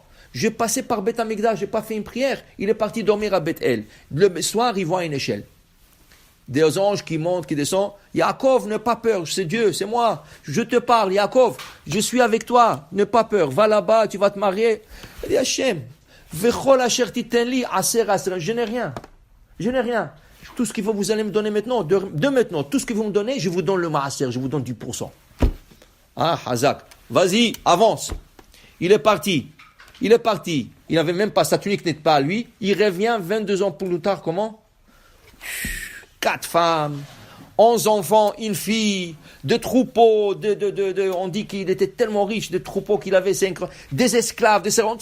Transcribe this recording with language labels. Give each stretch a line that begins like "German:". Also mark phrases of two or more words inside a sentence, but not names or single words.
French: J'ai passé par
Hebrew: בית המקדש,
French: j'ai pas fait une prière, il est parti dormir à Beth El. Le soir, il voit une échelle. Des anges qui montent, qui descendent. Yaakov, n'aie pas peur, c'est Dieu, c'est moi. Je te parle, Yaakov, je suis avec toi, n'aie pas peur, va là-bas, tu vas te marier. Il dit,
Hebrew: השם, וכל אשר תתן לי עשר עשר,
French: je n'ai rien. Je n'ai rien. Tout ce qu'il faut vous allez me donner maintenant, de maintenant, tout ce que vous me donnez, je vous donne le maaser, je vous donne 10%. Ah, Hazak, vas-y, avance. Il est parti. Il n'avait même pas, sa tunique n'est pas à lui. Il revient 22 ans plus tard, comment? 4 femmes, 11 enfants, une fille, 2 troupeaux, on dit qu'il était tellement riche, des troupeaux qu'il avait, des esclaves, des servantes.